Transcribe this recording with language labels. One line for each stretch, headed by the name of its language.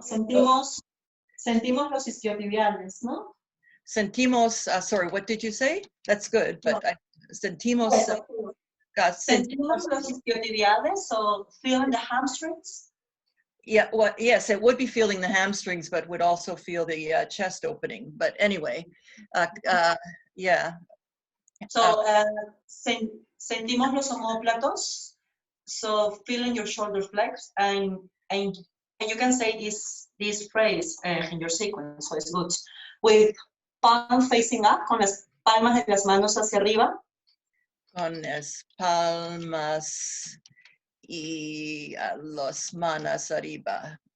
Spanish: Sentimos los isquiotibiales, ¿no?
English: Sentimos, sorry, what did you say? That's good, but sentimos.
Spanish: Sentimos los isquiotibiales,
English: so feeling the hamstrings? Yeah, well, yes, it would be feeling the hamstrings, but would also feel the chest opening. But anyway, yeah. So,
Spanish: sentimos los omóplatos,
English: so feeling your shoulder flex, and you can say this phrase in your sequence, so it's good. With palm facing up,
Spanish: con las palmas de las manos hacia arriba. Con las palmas y las manos arriba.